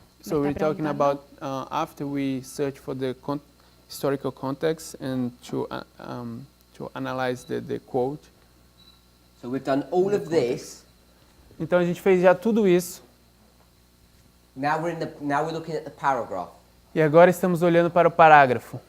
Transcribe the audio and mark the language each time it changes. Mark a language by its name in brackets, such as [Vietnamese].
[English] So we're talking about after we search for the historical context and to analyze the quote. So we've done all of this. [Portuguese] Então a gente fez já tudo isso. [English] Now we're looking at the paragraph. [Portuguese] E agora estamos olhando para o parágrafo.